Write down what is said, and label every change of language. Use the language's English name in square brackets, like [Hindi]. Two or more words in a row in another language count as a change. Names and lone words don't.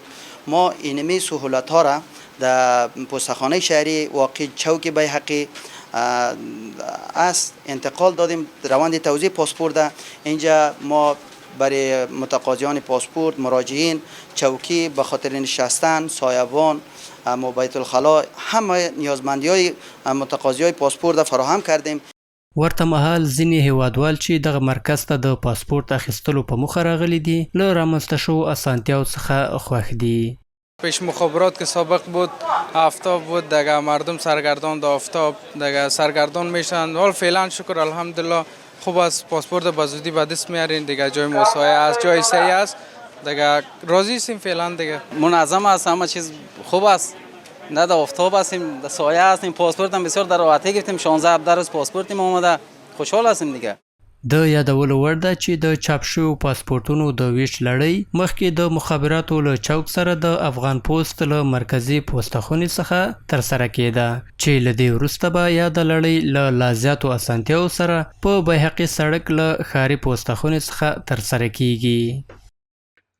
[Persian] ما اینمی سهولت ها را در پستخانه شهری واقع چوک بیهقی است انتقال دادیم. روند توزیع پاسپورت اینجا ما برای متقاضیان پاسپورت مراجعین چوکی به خاطر نشستن، سایبان، بیت الخلا همه نیازمندی های متقاضی های پاسپورت فراهم کردیم. [Pashto] ورته مهال ځینې هیوادوال چې دغه مرکز ته د پاسپورت اخیستلو په موخه راغلي دي له رامنځته شوو اسانتیاو څخه خوښ دي. [Persian] پیش مخابرات که سابق بود آفتاب بود دیگه مردم سرگردان دا آفتاب دیگه سرگردان میشن. حال فعلا شکر الحمدلله خوب است، پاسپورت به زودی به دست میارین دیگه، جای مساعی است، جای صحیح است دیگه، راضی هستیم فعلا دیگه. منظم است، همه چیز خوب است، نه در آفتاب هستیم، در سایه هستیم. پاسپورت هم بسیار در راحتی گرفتیم، 16 روز پاسپورت ما اومده، خوشحال هستیم دیگه. [Pashto] د یادولو وړ ده چې د چاپ شویو پاسپورټونو د ویش لړۍ مخکې د مخابراتو له چوک سره د افغان پوسټ له مرکزي پوسټخونې څخه ترسره کېده چې له دې وروسته به یاده لړۍ له لا زیاتو اسانتیاو سره په بیهقي سړک له ښاري پوسټخونې څخه ترسره کیږي.